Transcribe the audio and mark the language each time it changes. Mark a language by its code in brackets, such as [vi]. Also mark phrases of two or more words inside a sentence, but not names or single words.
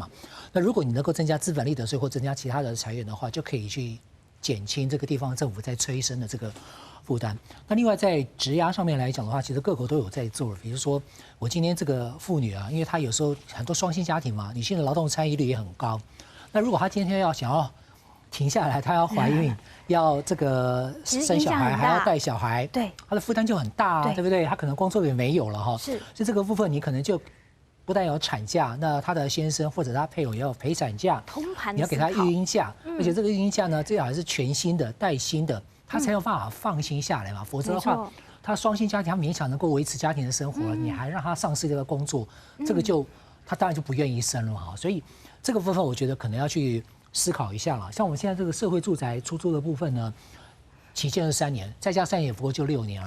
[zh] 那如果你能夠增加資本利得稅或增加其他的財源的話，就可以去減輕這個地方政府在催生的這個負擔。那另外在職涯上面來講的話，其實各國都有在做。比如說我今天這個婦女啊，因為她有時候很多雙薪家庭嘛，女性的勞動參與率也很高。那如果她今天想要停下來，她要懷孕，要這個生小孩，還要帶小孩，對，她的負擔就很大啊，對不對？她可能工作也沒有了哈。是。所以這個部分你可能就不但有產假，那她的先生或者她配偶也有陪產假，你要給她育嬰假，而且這個育嬰假呢，最好還是全薪的、帶薪的。他才有辦法放心下來嘛，否則的話，他雙薪家庭，他勉強能夠維持家庭的生活，你還讓他喪失這個工作，這個就他當然就不願意生了哈。所以這個部分我覺得可能要去思考一下了。像我們現在這個社會住宅出租的部分呢，期限是3年，再加3年也不過就6年而已。